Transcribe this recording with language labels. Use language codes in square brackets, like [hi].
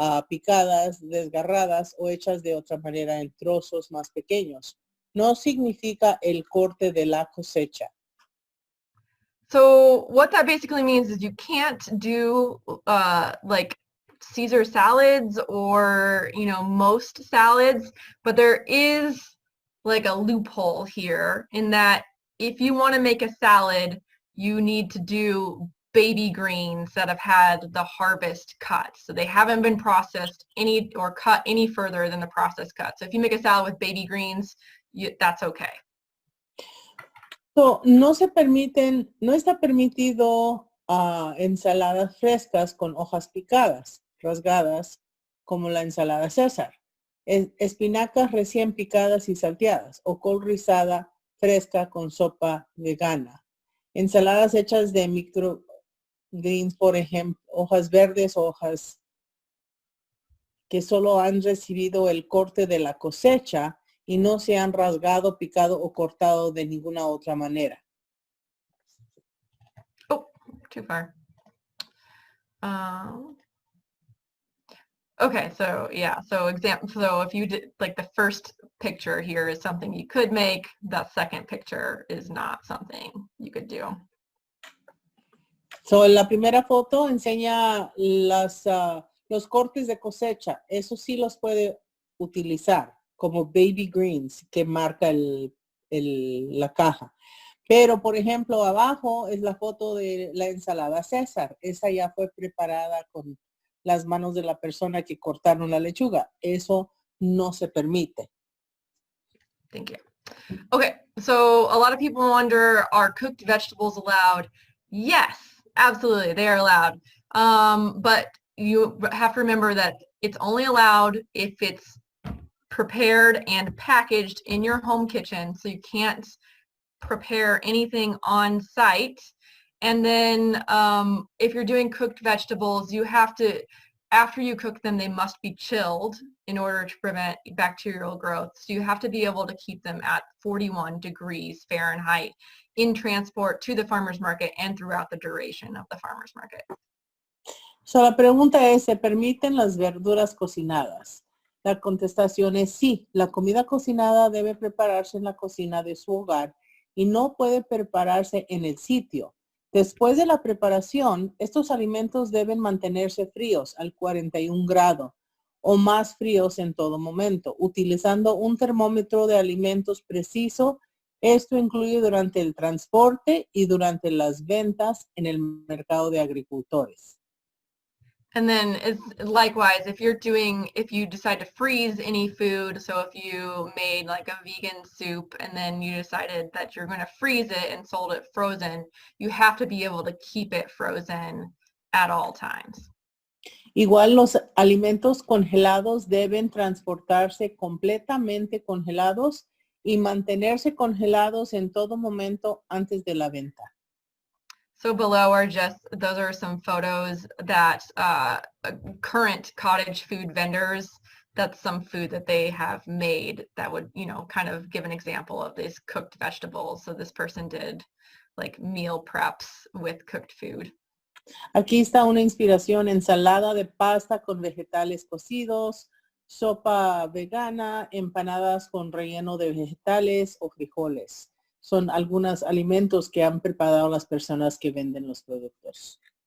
[es] picadas, desgarradas o hechas de otra manera en trozos más pequeños. No significa el corte de la cosecha. [en] So what that basically means is you can't do like Caesar salads or, you know, most salads, but there is like a loophole here in that if you want to make a salad, you need to do baby greens that have had the harvest cut. So they haven't been processed any or cut any further than the process cut. So if you make a salad with baby greens, that's okay. [es] So, no está permitido ensaladas frescas con hojas picadas, rasgadas, como la ensalada César, espinacas recién picadas y salteadas, o col rizada fresca con sopa vegana. Ensaladas hechas de microgreens, por ejemplo, hojas verdes o hojas que solo han recibido el corte de la cosecha y no se han rasgado, picado o cortado de ninguna otra manera. [en] Oh, too far. Okay, so yeah, so if you did, like the first picture here is something you could make, that second picture is not something you could do. [es] So, la primera foto enseña los cortes de cosecha. Eso sí los puede utilizar como baby greens que marca la caja. Pero, por ejemplo, abajo es la foto de la ensalada César. Esa ya fue preparada con las manos de la persona que cortaron la lechuga. Eso no se permite. [en] Thank you. Okay, so a lot of people wonder, are cooked vegetables allowed? Yes, absolutely, they are allowed. But you have to remember that it's only allowed if it's prepared and packaged in your home kitchen. So you can't prepare anything on site. And then if you're doing cooked vegetables, you have to, after you cook them, they must be chilled in order to prevent bacterial growth. So you have to be able to keep them at 41 degrees Fahrenheit in transport to the farmer's market and throughout the duration of the farmer's market. [es] So la pregunta es, ¿se permiten las verduras cocinadas? La contestación es sí. La comida cocinada debe prepararse en la cocina de su hogar y no puede prepararse en el sitio. Después de la preparación, estos alimentos deben mantenerse fríos al 41 grados o más fríos en todo momento, utilizando un termómetro de alimentos preciso. Esto incluye durante el transporte y durante las ventas en el mercado de agricultores. [en] And then likewise, if you decide to freeze any food, so if you made like a vegan soup and then you decided that you're going to freeze it and sold it frozen, you have to be able to keep it frozen at all times. [es] Igual los alimentos congelados deben transportarse completamente congelados y mantenerse congelados en todo momento antes de la venta. [en] So below those are some photos that current cottage food vendors, that's some food that they have made that would, kind of give an example of these cooked vegetables. So this person did like meal preps with cooked food. [es] Aquí está una inspiración: ensalada de pasta con vegetales cocidos, sopa vegana, empanadas con relleno de vegetales o frijoles. Son algunos alimentos que han preparado las personas que venden los productos.